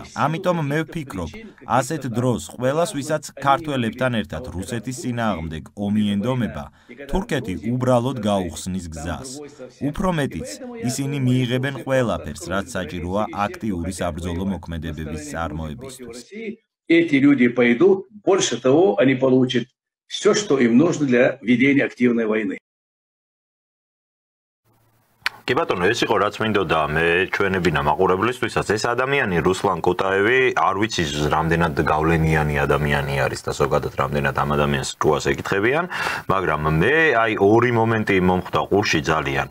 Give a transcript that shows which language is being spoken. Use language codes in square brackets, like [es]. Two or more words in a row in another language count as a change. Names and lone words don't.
[ka] ამიტომ მე ვფიქრობ, ასეთ დროს ყველას, ვისაც ქართველებთან ერთად რუსეთის წინააღმდეგ ომი ენდომება, თურქეთი უბრალოდ გაუხსნის გზას. უფრო მეტიც, ისინი მიიღებენ ყველაფერს, რაც საჭიროა აქტიური საბრძოლო მოქმედებების წარმოებისთვის. [ru] Эти люди пойдут, больше того, они получат все, что им нужно для ведения активной войны. [ka] კი ბატონო, ეს იყო რაც მინდოდა მე ჩვენებინა მაყურებლისთვისაც. ეს ადამიანი რუსლან კუტაევი არ ვიცი რამდენად გავლენიანი ადამიანი არის და ზოგადად რამდენად ამ ადამიანს რუას ეკითხებიან, მაგრამ მე აი ორი მომენტი მომხვდა ყურში ძალიან.